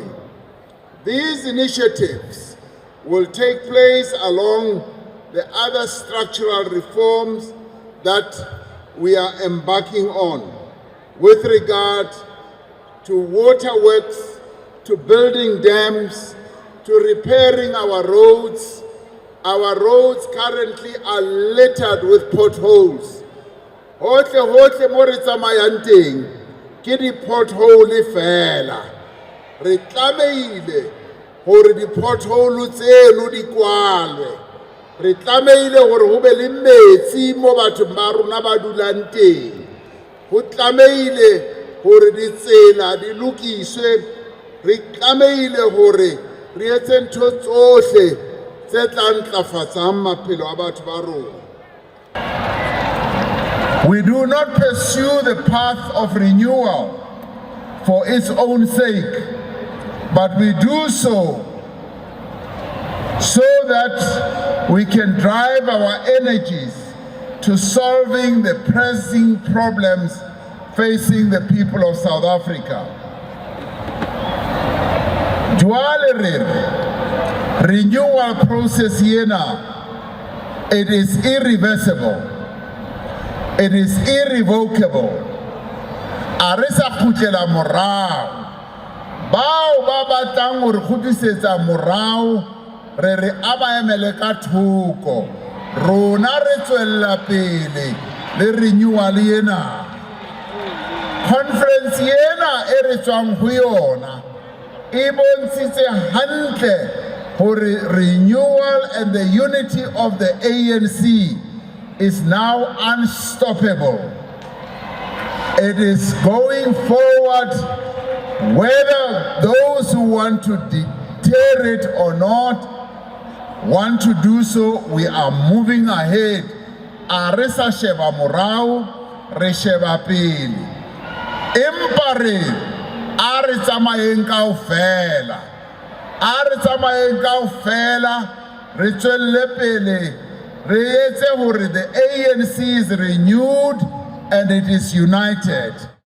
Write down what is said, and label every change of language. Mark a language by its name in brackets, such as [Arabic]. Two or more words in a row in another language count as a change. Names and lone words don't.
[English] These initiatives will take place along the other structural reforms that we are embarking on with regard to waterworks, to building dams, to repairing our roads. Our roads currently are littered with potholes. [Southern Sotho] Hohle mo re tsamayang teng ke di pothole fela. Re tlameile hore di pothole tseno di kwalwe. Re tlameile hore ho be le metsi mo bathong ba rona ba dulang teng. Ho tlameile hore ditsela di lokiswe. Re tlameile hore re etse ntho tsohle tse tla ntlafatsang maphelo a batho ba rona. [English] We do not pursue the path of renewal for its own sake, but we do so that we can drive our energies to solving the pressing problems facing the people of South Africa. Jwale renewal process yena, it is irreversible. It is irrevocable. [Southern Sotho] Arisa khutlela morao. Bao ba batlang hore khutisetsa morao re re aba emele ka thoko. Rona re tswella pele le renewal yena. Conference yena e re tswang ho yona e bontshitse hantle hore [English] renewal and the unity of the ANC is now unstoppable. It is going forward, whether those who want to deter it or not want to do so. We are moving ahead. [Southern Sotho] Aresa sheba morao, re sheba pele. Empare, are tsamayeng kaofela. Are tsamayeng kaofela, re tswelle pele. [English] The ANC is renewed and it is united.